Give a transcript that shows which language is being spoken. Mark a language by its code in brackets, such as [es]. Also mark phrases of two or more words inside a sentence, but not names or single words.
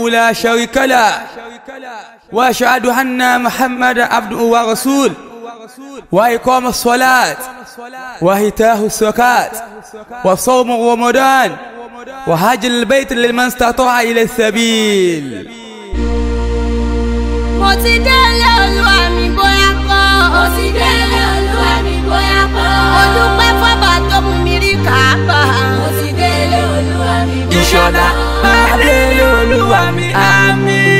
[ar] لا شريك له وأشهد أن محمدا عبده ورسوله وإقام الصلاة وإيتاء الزكاة وصوم رمضان وحج البيت لمن استطاع إلى السبيل. [yo] Mo ti délé Olúwa mi bóyá kọ́. Mo ti délé Olúwa mi bóyá kọ́. Mo dúpẹ́ fọ́ba tó mú mi rí Káàbà. Mo ti délé Olúwa mi bóyá kọ́. Ìṣọ̀lá máa délé Olúwa mi àmín.